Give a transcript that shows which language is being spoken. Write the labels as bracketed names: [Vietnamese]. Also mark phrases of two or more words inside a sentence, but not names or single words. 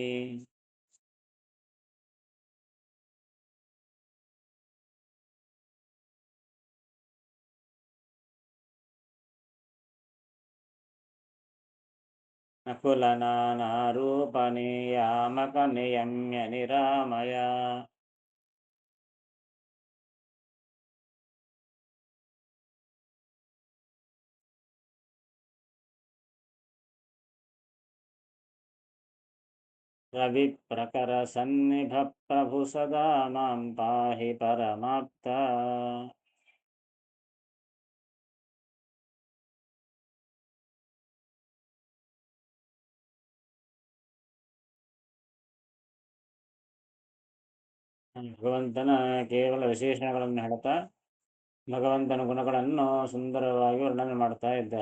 [Sanskrit] ನಕುಲ ನಾನಾ ರೂಪ ನಿಯಾಮಕ ನಿಯಮ್ಯ ನಿರಾಮಯ. ರವಿ ಪ್ರಕರ ಸನ್ನಿಭ ಪ್ರಭು ಸದಾ ಮಾಂ ಪಾಹಿ ಪರಮಾಪ್ತ. [Kannada] ಭಗವಂತನ ಕೇವಲ ವಿಶೇಷಣಗಳನ್ನು ಹೇಳ್ತಾ ಭಗವಂತನ ಗುಣಗಳನ್ನು ಸುಂದರವಾಗಿ ವರ್ಣನೆ ಮಾಡ್ತಾ ಇದ್ದಾರೆ.